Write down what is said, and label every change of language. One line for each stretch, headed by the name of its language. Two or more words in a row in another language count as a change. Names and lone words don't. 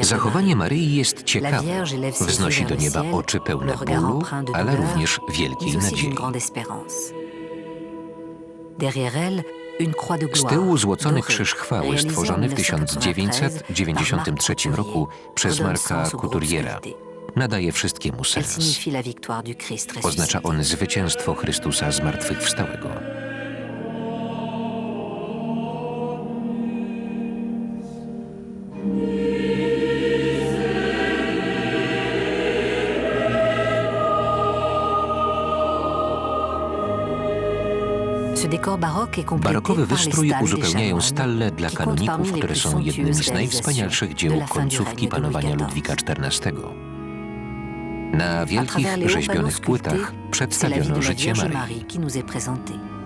Polish: Zachowanie Maryi jest
French: La
Polish: ciekawe.
French: Vierge élève ses yeux
Polish: Wznosi
French: vers
Polish: do
French: le
Polish: nieba
French: ciel,
Polish: oczy
French: le
Polish: pełne
French: regard
Polish: bólu,
French: empreint de
Polish: ale
French: douleur,
Polish: również
French: mais
Polish: wielkiej
French: aussi d'une
Polish: nadziei.
French: grande espérance. Derrière elle, une croix de
Polish: Z
French: gloire,
Polish: tyłu złocony
French: dorée,
Polish: krzyż chwały
French: réalisée en
Polish: stworzony w
French: 1993
Polish: 1993
French: par Marc
Polish: roku przez
French: redonne
Polish: Marka
French: sens au groupe
Polish: Couturiera.
French: sculpté.
Polish: Nadaje wszystkiemu
French: Elle
Polish: sens.
French: signifie la victoire du Christ
Polish: Oznacza
French: ressuscité.
Polish: on zwycięstwo Chrystusa zmartwychwstałego.
French: Ce décor baroque est complété
Polish: Barokowy
French: par les
Polish: wystrój
French: stalles des
Polish: uzupełniają
French: chanoines,
Polish: stalle dla
French: qui comptent parmi
Polish: kanoników,
French: les
Polish: które
French: plus
Polish: są jednymi
French: somptueuses
Polish: z najwspanialszych
French: réalisations
Polish: dzieł
French: de la fin du
Polish: końcówki
French: règne de Louis
Polish: panowania
French: XIV.
Polish: Ludwika XIV. Na
French: À
Polish: wielkich
French: travers les hauts
Polish: rzeźbionych
French: panneaux
Polish: płytach
French: sculptés, c'est la vie
Polish: przedstawiono
French: de la
Polish: życie
French: Vierge
Polish: Maryi.
French: Marie qui nous est présentée.